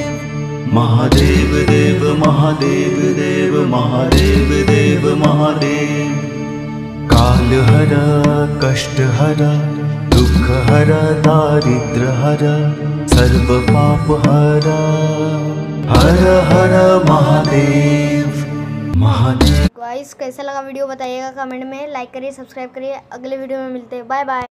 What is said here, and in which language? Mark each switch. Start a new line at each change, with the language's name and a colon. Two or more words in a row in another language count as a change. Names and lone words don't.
Sanskrit: महादेव देव महादेव देव महादेव देव महादेव। कालहरा कष्टहरा दुःखहरा दारिद्र्यहरा सर्वपापहरा हर हर महादेव महादेव।
Hindi: गाइस कैसा लगा वीडियो बताइएगा कमेंट में, लाइक करिए, सब्सक्राइब करिए। अगले वीडियो में मिलते हैं,
English: bye bye.